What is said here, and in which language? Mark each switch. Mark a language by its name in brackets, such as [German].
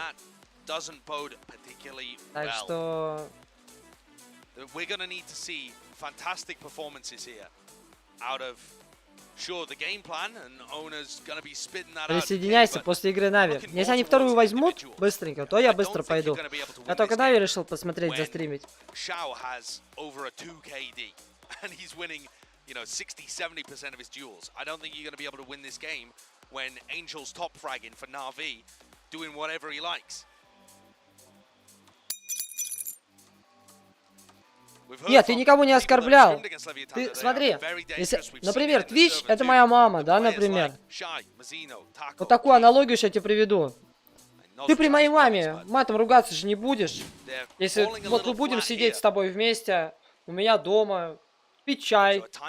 [English] That doesn't bode particularly [Russian] Так [English] well. [Russian] что... [English] We're going to need to see fantastic performances here out of, sure, the game plan, and owner's going to be spitting that out. [Russian] Присоединяйся после игры Нави. Если они вторую возьмут быстренько, то я быстро пойду. Я только Нави решил посмотреть, застримить. [English] Shao has over a 2 KD, and he's winning, you know, 60-70% of his duels. I don't think you're going to be able to win this game when Angel's top fragging for Na'Vi, doing whatever he likes. [Russian] Нет, ты никого не оскорблял. Ты смотри, если, например, Twitch это моя мама, да, например. Вот такую аналогию сейчас тебе приведу. Ты при моей маме матом ругаться же не будешь. Если вот мы будем сидеть с тобой вместе, у меня дома, пить чай.